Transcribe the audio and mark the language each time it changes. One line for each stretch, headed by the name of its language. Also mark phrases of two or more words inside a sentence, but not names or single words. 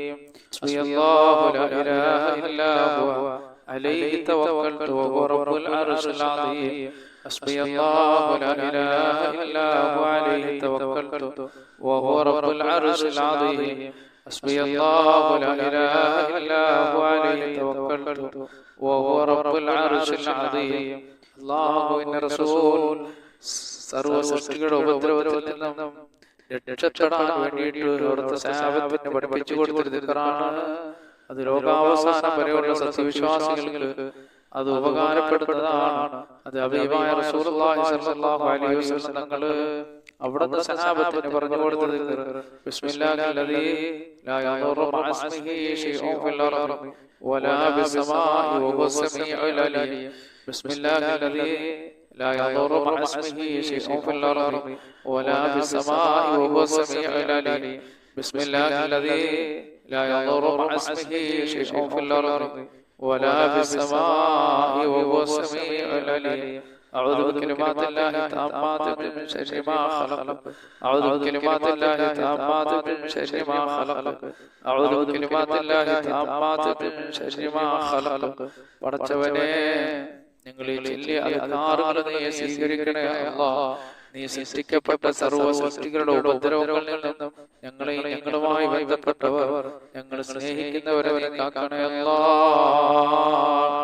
Arabic: حسبي الله لا إله إلا هو عليه توكلت وهو رب العرش العظيم. حسبي الله لا إله إلا هو عليه توكلت وهو رب العرش العظيم. حسبي الله لا إله إلا هو عليه توكلت وهو رب العرش العظيم.
Malayalam: അല്ലാഹുവിന്റെ റസൂൽ സർവ്വ സൃഷ്ടികളുടെ ഉപദ്രവത്തിൽ നിന്നും രക്ഷപ്പെടാൻ വേണ്ടിയിട്ട് അവിടുത്തെ സഹാബത്തിന് പഠിപ്പിച്ചു കൊടുത്തൊരു ദിക്റാണ്. അത് ലോകാവസാനം വരെയുള്ള സത്യവിശ്വാസികൾക്ക് അത് ഉപകാരപ്പെടുന്നതാണ്. അത് ഹബീബായ
Arabic: رسول الله صلى الله عليه وسلم
Malayalam: തങ്ങൾ അവിടുത്തെ സഹാബത്തിന് പറഞ്ഞു കൊടുത്തത്
Arabic: بسم الله الذي لا يضر مع اسمه شيء في الأرض ولا في السماء وهو السميع العليم. بسم الله الذي لا يضر مع اسمه شيء في الأرض ولا في السماء وهو السميع العليم. بسم الله الذي لا يضر مع اسمه شيء في الأرض ولا في السماء وهو السميع العليم. أعوذ بكلمات الله التامات من شر ما خلق. أعوذ بكلمات الله التامات من شر ما خلق. أعوذ بكلمات الله التامات من شر ما خلق.
Malayalam: പടച്ചവനേ, ഞങ്ങളെ ചൊല്ലി അധികാരങ്ങൾ നീ സ്വീകരിക്കണേ അല്ലാഹ്. നീ സൃഷ്ടിക്കപ്പെട്ട സർവ്വ സൃഷ്ടികളുടെ ഉപദ്രവങ്ങളിൽ നിന്നും ഞങ്ങളെയും ഞങ്ങളുമായി ബന്ധപ്പെട്ടവർ ഞങ്ങൾ സ്നേഹിക്കുന്നവരെ നീ കാക്കണേ അല്ലാഹ്.